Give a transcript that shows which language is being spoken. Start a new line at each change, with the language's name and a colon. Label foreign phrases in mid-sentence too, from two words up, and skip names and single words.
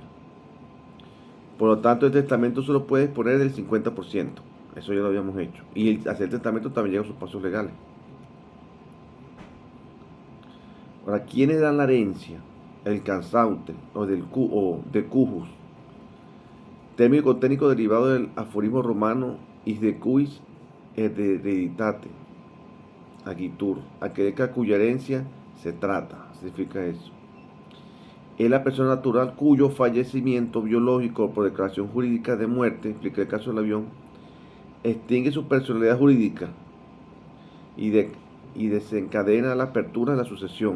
Spanish: Por lo tanto, el testamento solo puede disponer del 50%. Eso ya lo habíamos hecho. Y el hacer testamento también lleva sus pasos legales. Ahora, ¿quiénes dan la herencia? El causante o del cujus. Término técnico derivado del aforismo romano
Latin: is de cuis hereditate.
Spanish: Agitur. Aquel cuya herencia se trata. Significa eso. Es la persona natural cuyo fallecimiento biológico por declaración jurídica de muerte, expliqué el caso del avión, extingue su personalidad jurídica y desencadena la apertura de la sucesión.